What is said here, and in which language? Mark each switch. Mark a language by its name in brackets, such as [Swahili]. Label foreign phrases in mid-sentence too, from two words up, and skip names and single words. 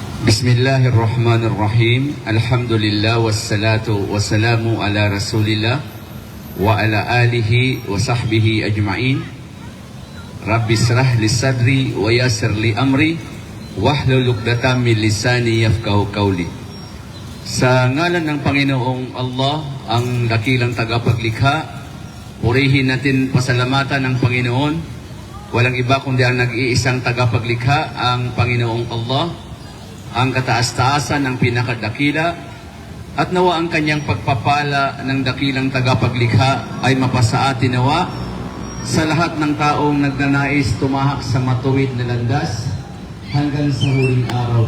[Arabic] بسم الله الرحمن الرحيم. الحمد لله والصلاة والسلام على رسول الله وعلى آله وصحبه أجمعين. رب اشرح لي صدري ويسر لي أمري واحلل عقدة من لساني يفقهوا قولي. [Filipino] Sa ngalan ng Panginoong Allah, ang dakilang tagapaglikha, purihin natin pasalamatan ng Panginoon. Walang iba kundi ang nag-iisang tagapaglikha, ang Panginoong Allah, ang kataas-taasan ng pinakadakila, at nawa ang kanyang pagpapala ng dakilang tagapaglikha ay mapasa atin nawa sa lahat ng taong nagnanais tumahak sa matuwid na landas hanggang sa huling araw.